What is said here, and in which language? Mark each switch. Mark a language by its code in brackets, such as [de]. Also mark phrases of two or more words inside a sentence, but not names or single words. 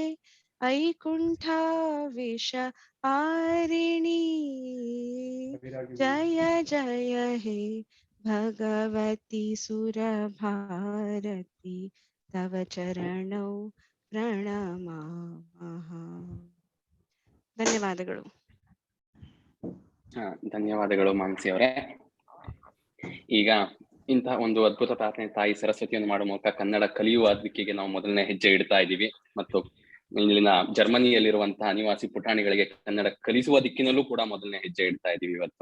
[sa] ऐकुण्ठविषहारिणी जय जय हे भगवती सुरभारती तव चरणौ प्रणमामः ಧನ್ಯವಾದಗಳು. [kn] ಧನ್ಯವಾದಗಳು ಮಾನಸಿ ಅವರೇ. ಈಗ ಇಂತಹ ಒಂದು ಅದ್ಭುತ ಪ್ರಾರ್ಥನೆ ತಾಯಿ ಸರಸ್ವತಿಯನ್ನು ಮಾಡುವ ಮೂಲಕ ಕನ್ನಡ ಕಲಿಯುವ ದಿಕ್ಕಿಗೆ ನಾವು ಮೊದಲನೇ ಹೆಜ್ಜೆ ಇಡ್ತಾ ಇದ್ದೀವಿ. ಮತ್ತು ಇಲ್ಲಿನ ಜರ್ಮನಿಯಲ್ಲಿರುವಂತಹ ಅನಿವಾಸಿ ಪುಟಾಣಿಗಳಿಗೆ ಕನ್ನಡ ಕಲಿಸುವ ದಿಕ್ಕಿನಲ್ಲೂ ಕೂಡ ಮೊದಲನೇ ಹೆಜ್ಜೆ ಇಡ್ತಾ ಇದ್ದೀವಿ ಇವತ್ತು.